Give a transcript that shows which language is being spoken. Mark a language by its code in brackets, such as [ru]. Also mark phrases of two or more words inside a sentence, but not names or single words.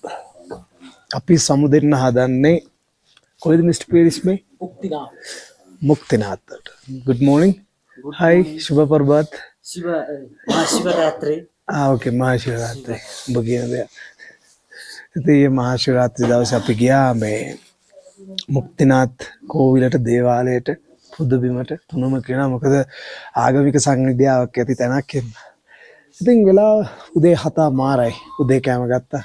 [si] අපි සමු දෙන්න හදන්නේ කොහෙද මිස්ටර් පීරිස් මේ? මුක්තිනාථට. [en] good morning. hi [hi] शुभ प्रभात. [en] महाशिवरात्रि. okay महाशिवरात्रि. [si] ඔබ කියන දේ. ඉතින් මේ महाशिवरात्रि දවසේ අපි ගියා මේ මුක්තිනාත් කෝවිලට දේවාලයට පුද බිමට තුනම කියනවා මොකද ආගමික සංවිධාවක් ඇති තැනක් එන්න. ඉතින් වෙලාව උදේ 7 මාරයි. උදේ කෑම ගත්තා.